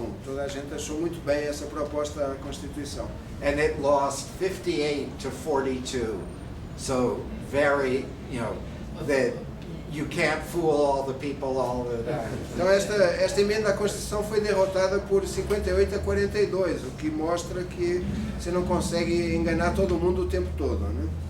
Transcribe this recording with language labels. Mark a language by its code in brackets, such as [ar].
[pt] Toda a gente achou muito bem essa proposta à Constituição. [en] And it lost 58-42. So very, you know, that you can't fool all the people all the time. [pt] Então esta emenda à Constituição foi derrotada por 58-42, o que mostra que você não consegue enganar todo mundo o tempo todo, né?